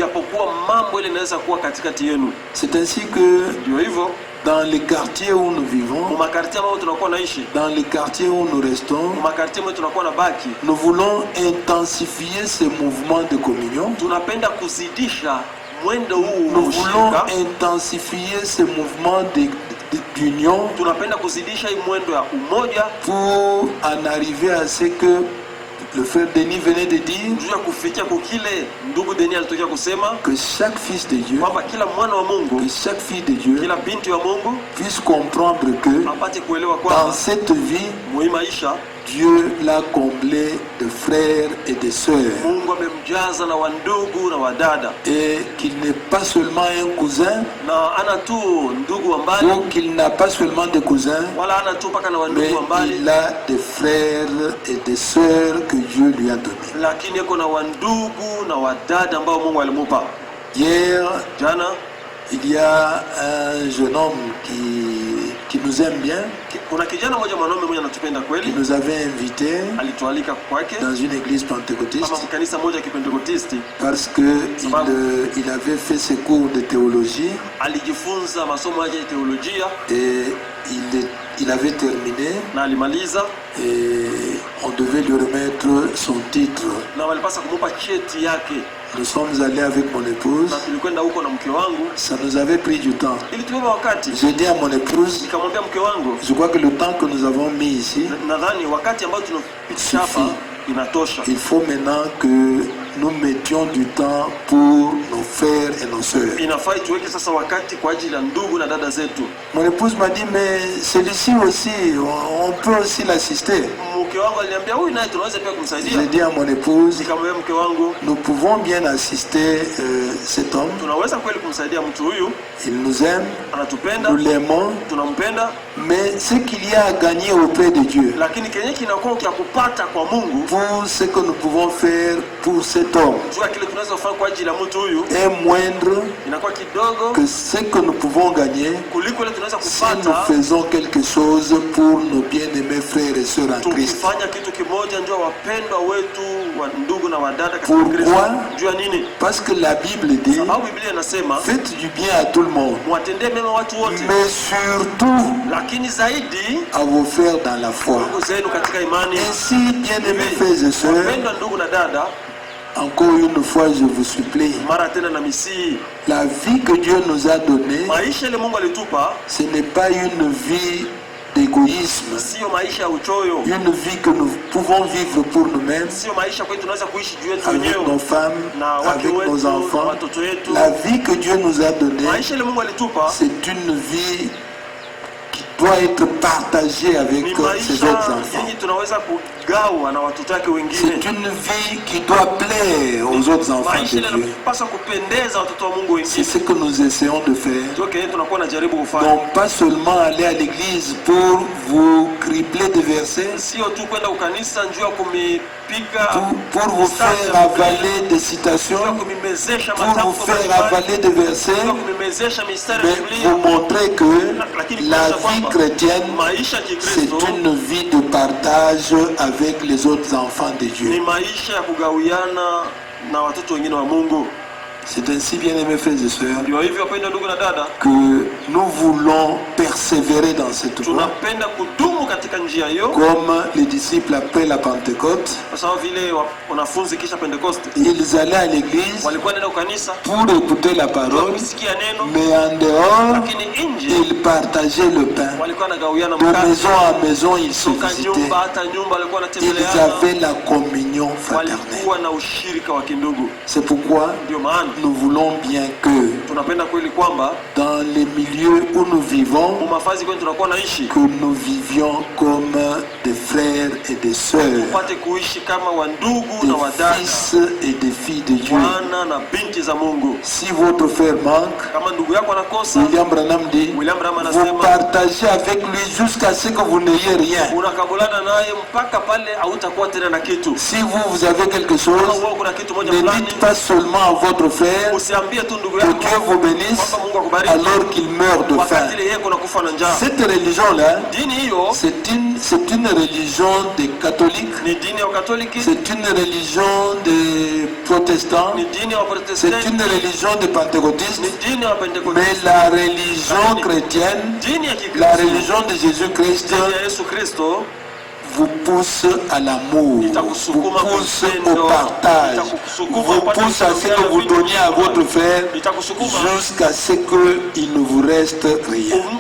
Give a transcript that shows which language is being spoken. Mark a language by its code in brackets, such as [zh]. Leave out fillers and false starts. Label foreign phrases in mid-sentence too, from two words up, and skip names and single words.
[fr] C'est ainsi que dans les quartiers où nous vivons, dans les quartiers où nous restons, nous voulons intensifier ce mouvement de communion. Nous voulons intensifier ce mouvement d'union [sw] tunapenda kuzidisha hii mwendo ya umoja [fr] pour en arriver à ce que le frère Denis venait de dire [sw] juu ya kufikia kukile ndugu Denis alitokea kusema [fr] que chaque fils de Dieu, [sw] kwamba kila mwana wa Mungu, [fr] que chaque fille de Dieu [sw] kila binti wa Mungu [fr] puisse comprendre que [sw] apate kuelewa [fr] dans [sw] kwamba [fr] cette vie, [sw] mwi maisha [fr] Dieu l'a comblé de frères et de sœurs. [sw] Mungu amemjaza na wandugu na wadada, [fr] Et qu'il n'est pas seulement un cousin, [sw] na ana tu ndugu wa mbali, [fr] ou qu'il n'a pas seulement des cousins, [sw] wala ana tu paka na [fr] mais [sw] wandugu wa mbali, [fr] il a des frères et des sœurs que Dieu lui a donnés. [sw] lakini yuko na wandugu na wadada ambao Mungu alimupa. [fr] Hier, [sw] Jana [fr] il y a un jeune homme qui nous aime bien, [sw] kuna kijana mmoja mwanaume mmoja anatupenda [fr] qui [sw] kweli, [fr] nous avait invités [sw] alitualika kwake [fr] dans une église pentecôtiste [sw] kama kanisa moja ya Kipentekotisti, [fr] parce qu'il avait fait ses cours de théologie [sw] alijifunza masomo yake ya teolojia [fr] et il avait terminé [sw] na alimaliza, [fr] et on devait lui remettre son titre. [sw] na walipasa kumupa cheti yake. [fr] Nous sommes allés avec mon épouse. [sw] Na tulikwenda huko na mke wangu, [fr] Ça nous avait pris du temps. [sw] ili tubeba wakati. [fr] J'ai dit à mon épouse, [sw] Nikamwambia mke wangu, [fr] je crois que le temps que nous avons mis ici [sw] nadhani wakati ambao tunapitisha hapa inatosha. [fr] Il faut maintenant que nous mettions du temps pour nos frères et nos sœurs. [sw] Inafai tuweke sasa wakati kwa ajili ya ndugu na dada zetu. [fr] Mon épouse m'a dit, mais celui-ci aussi, on peut aussi l'assister. [sw] Mke wangu aliniambia huyu naye tunaweza pia kumsaidia. [fr] J'ai dit à mon épouse, [sw] Nikamwambia mke wangu, [fr] nous pouvons bien assister cet homme. [sw] tunaweza kweli kumsaidia mtu huyu, [fr] Il nous aime, [sw] anatupenda, [fr] nous l'aimons, [sw] tunampenda, [fr] mais ce qu'il y a à gagner auprès de Dieu, [sw] lakini kenye kinakuwa kia kupata kwa Mungu, [fr] pour ce que nous pouvons faire pour cet homme, [sw] jua kile tunaweza kufanya kwa ajili ya mtu huyu [fr] est moindre [sw] inakuwa kidogo [fr] que ce que nous pouvons gagner [sw] kuliko ile tunaweza [fr] si nous [sw] kupata [fr] faisons quelque chose pour nos bien-aimés frères et sœurs en Christ. [sw] tukifanya kitu kimoja, ndio wapendwa wetu wa ndugu na wadada katika [fr] Pourquoi? [sw] Kristo. Jua nini? [fr] Parce que la Bible dit, [sw] Sababu Biblia inasema [fr] faites du bien à tout le monde, [sw] mwatendee mema watu wote, [fr] mais surtout [sw] lakini zaidi [fr] à vos frères dans la foi. [sw] ndugu zenu katika imani. [fr] Ainsi, bien-aimés frères et sœurs, [sw] Wapendwa ndugu na dada, [fr] encore une fois, je vous supplie, [sw] mara tena na misii, [fr] la vie que Dieu nous a donnée, [sw] maisha ile Mungu alitupa [fr] ce n'est pas une vie d'égoïsme, [sw] sio maisha ya uchoyo, [fr] une vie que nous pouvons vivre pour nous-mêmes, [sw] sio maisha kwetu tunaweza kuishi juu yetu [fr] avec [sw] wenyewe [fr] nos femmes, [sw] na wake [fr] avec [sw] wetu [fr] nos [sw] na [fr] enfants. [sw] watoto wetu. [fr] La vie que Dieu nous a donnée, [sw] Maisha ile Mungu alitupa [fr] c'est une vie qui doit être partagée avec [sw] ni [fr] ses autres [sw] maisha [fr] enfants. [sw] yenye tunaweza kugawa na watoto wake wengine. [fr] C'est une vie qui doit plaire aux autres enfants [sw] Maisha [fr] de [sw] ile [fr] Dieu. [sw] inapaswa kupendeza watoto wa Mungu [fr] C'est [sw] wengine. [fr] ce que nous essayons de faire. [sw] Ndio kile tunakuwa najaribu kufanya, [fr] Donc pas seulement aller à l'église pour vous cribler des versets, [sw] sio tu kwenda ukanisa njoo kumipika, [fr] pour vous faire avaler des citations, [sw] njoo kumimezesha [fr] pour vous [sw] matamko [fr] faire [sw] mbalimbali, [fr] avaler des versets, [sw] njoo kumimezesha mistari ya [fr] mais [sw] Biblia, [fr] vous montrer que [sw] lakini [fr] la [sw] kuonyesha [fr] vie [sw] kwamba [fr] chrétienne, [sw] maisha ya [fr] c'est [sw] Kikristo [fr] une vie de partage avec les autres enfants de [sw] ni [fr] Dieu. [sw] maisha ya kugawiana na watoto wengine wa Mungu. [fr] C'est ainsi, bien-aimés frères et sœurs, [sw] Ndio hivyo wapendwa ndugu na dada, [fr] que nous voulons persévérer dans cette voie, [sw] tunapenda kudumu katika njia hiyo, [fr] comme les disciples après la Pentecôte. [sw] kwa sababu vile wanafunzi kisha Pentecoste [fr] Ils allaient à l'église [sw] walikuwa nenda kanisa [fr] pour écouter la parole, [sw] kusikia neno, [fr] mais en dehors, [sw] lakini nje [fr] ils partageaient le pain. [sw] walikuwa nagawiana [fr] De [sw] mkate, [fr] maison à maison, ils se [sw] toka [fr] visitaient. [sw] nyumba hata nyumba walikuwa [fr] Ils [sw] wanatembeleana, [fr] avaient la communion fraternelle. [sw] walikuwa na ushirika wa kindugu. [fr] C'est pourquoi [sw] Ndio maana [fr] nous voulons bien que [sw] tunapenda kweli kwamba [fr] dans les milieux où nous vivons, [sw] mumafazi kwenye tunakuwa naishi [fr] que nous vivions comme des frères et des sœurs, [sw] tupate kuishi kama wandugu na [fr] des [sw] wadada, [fr] fils et des filles de Dieu. [sw] wana na binti za Mungu. [fr] Si votre frère manque, [sw] Kama ndugu yako anakosa, [fr] William Branham dit, [sw] William Branham [fr] vous [sw] anasema [fr] partagez avec lui jusqu'à ce que vous n'ayez rien. [sw] unakabulana naye mpaka pale hautakuwa tena na kitu. [fr] Si vous avez quelque chose, [sw] Kama wewe kuna kitu moja [fr] ne [sw] fulani, [fr] dites pas seulement à votre frère [sw] usiambie tu ndugu [fr] que [sw] yako [fr] Dieu vous bénisse [sw] kwamba Mungu akubariki [fr] alors qu'il meurt de faim. [sw] wakati ile yeye kuna kufa na njaa. [fr] Cette religion-là, [sw] Dini hiyo [fr] c'est une religion des catholiques, [sw] ni dini ya Katoliki, [fr] c'est une religion des protestants, [sw] ni dini ya [fr] c'est [sw] Waprotestanti, [fr] une religion des [sw] ni [fr] pentecôtistes, [sw] dini ya Pentekoste. [fr] mais la religion chrétienne, [sw] Dini ya [fr] la [sw] Kikristo, [fr] religion de Jésus-Christ [sw] dini ya Yesu Kristo [fr] vous pousse à l'amour, vous pousse au partage, vous pousse à ce que vous donniez à votre frère jusqu'à ce qu'il ne vous reste rien.